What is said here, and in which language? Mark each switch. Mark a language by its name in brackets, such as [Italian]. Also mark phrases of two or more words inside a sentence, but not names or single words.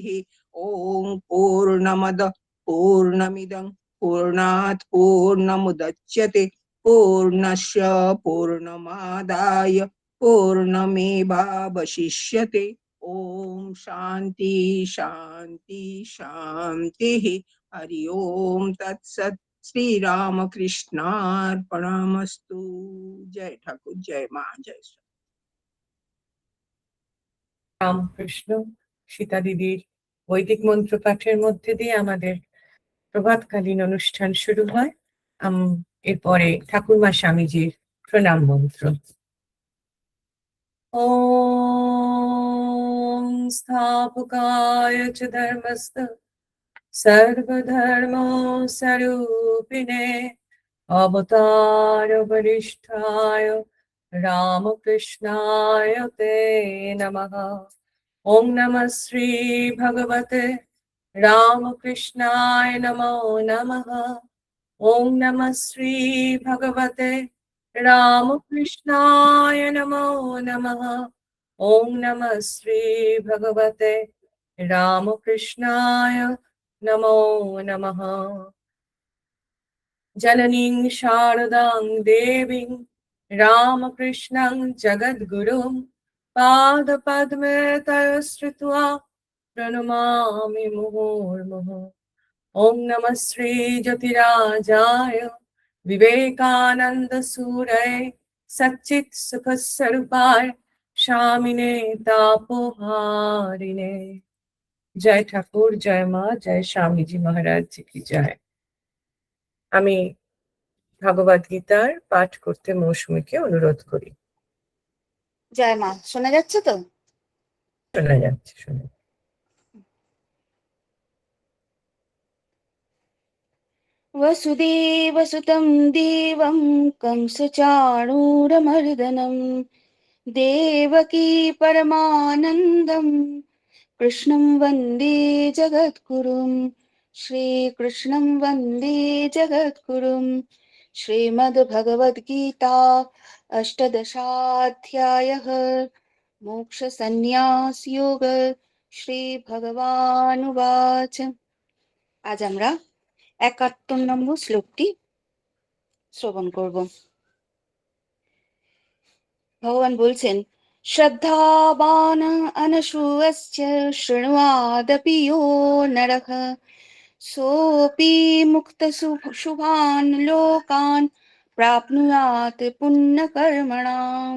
[Sanskrit] ओम पूर्णमद पूर्णमिदं पूर्णात् पूर्णमुदच्यते, पूर्णस्य पूर्णमादाय पूर्णमेवावशिष्यते। ओम शांति शांति शांतिः। हरि ओम तत्सत्। श्री रामकृष्णार्पणमस्तु। [Bangla] জয় ঠাকুর, জয় মা, জয় শ্রী রামকৃষ্ণ। সীতা দিদির বৈদিক মন্ত্র পাঠের মধ্যে দিয়ে আমাদের প্রভাতকালীন অনুষ্ঠান শুরু হয়। এরপরে ঠাকুরমা স্বামীজির প্রণাম মন্ত্র। [Sanskrit] ওম স্থাপকায় চ ধর্মস্য সর্বধর্ম স্বরূপিণে অবতার বরিষ্ঠায় রামকৃষ্ণায় তে নমঃ। ওম নমঃ শ্রী ভগবতে রামকৃষ্ণায় নমো নমঃ। ওম নমঃ শ্রী ভগবতে রামকৃষ্ণায় নমো নমঃ। ওম নমঃ শ্রী ভগবতে রামকৃষ্ণায় নমো নমঃ। জননীং শারদাং দেবীং রামকৃষ্ণং জগদ্গুরুং পাদপদ্মে তয় শ্রিত্বা प्रणमामि मुहुर्मुहुः। ॐ नमः श्री ज्योतिराजाय विवेकानंद सूरय सच्चित् सुख स्वरूपाय शामिने तापोहारिणे। [Bangla] জয় ঠাকুর, জয় মা, জয় স্বামীজি [Hindi] महाराज जी की जय। [Bangla] আমি ভগবদ গীতার পাঠ করতে মৌসুমীকে অনুরোধ করি। জয় মা, শোনা যাচ্ছে তো? শোনা যাচ্ছে, শোনা। [Sanskrit] वसुदेवसुतं देवं कंसचाणूरमर्दनं देवकी परमानन्दं कृष्णं वन्दे जगद्गुरुं। श्रीकृष्णं वन्दे जगद्गुरुं। श्रीमद्भगवद्गीता अष्टदशाध्यायः मोक्षसन्न्यासयोग। श्रीभगवानुवाच। [Bangla] আজ আমরা ৭১ নম্বর শ্লোকটি শ্রবণ করব। ভগবান বলছেন, [Sanskrit] শ্রদ্ধাবান অনশূয়শ্চ শৃণুয়াদপি ইয়ো নরঃ সোপি মুক্ত শুভান লোকান প্রাপ্নুয়াত পুণ্যকর্মণাম।